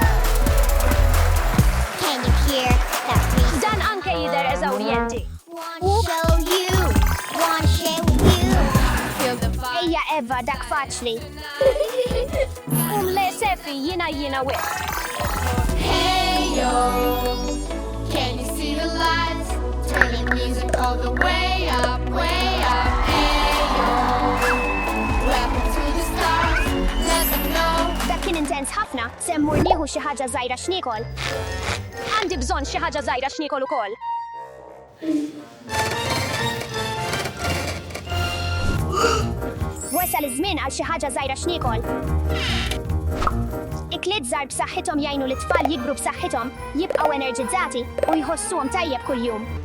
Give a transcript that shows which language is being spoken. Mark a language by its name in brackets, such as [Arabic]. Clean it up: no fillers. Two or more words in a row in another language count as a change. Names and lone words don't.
[Maltese] Dan anke jidher eżawrjenti. dak faċli. Le Steffi, jiena wis. [English] Hey yo, can you see the lights? Turn the music all the way up, way up. Hey yo, welcome to the stars. Let them know. [Maltese] Dak kien intens ħafna, semmur nieħu xi ħaġa żgħira x'niekol. Għandi bżonn xi ħaġa żgħira x'niekol ukoll. Wasal iż-żmien għal xi ħaġa żgħira x'niekol. Ikliet żgħar b'saħħithom jgħinu lit-tfal jikbru b'saħħithom, jibqgħu enerġizzati u jħossuhom tajjeb kuljum.